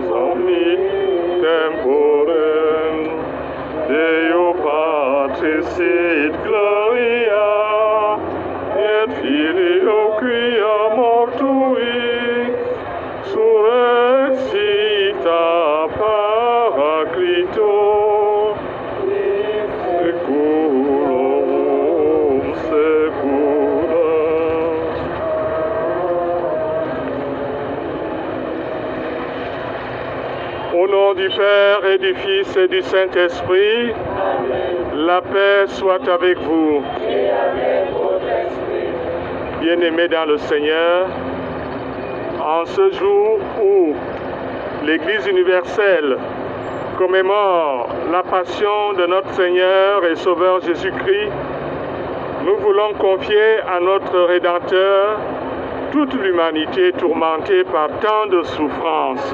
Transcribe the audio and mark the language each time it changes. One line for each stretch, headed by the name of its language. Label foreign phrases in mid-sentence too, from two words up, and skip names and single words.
Latin: omni temporem, Deo Patris sit gloria, et Filio quia mortui, surrexita Paraclito, seculum secula.
French: Au nom du Père et du Fils et du Saint-Esprit, la paix soit avec vous. Et avec votre esprit. Bien-aimés dans le Seigneur, en ce jour où l'Église universelle commémore la passion de notre Seigneur et Sauveur Jésus-Christ, nous voulons confier à notre Rédempteur toute l'humanité tourmentée par tant de souffrances.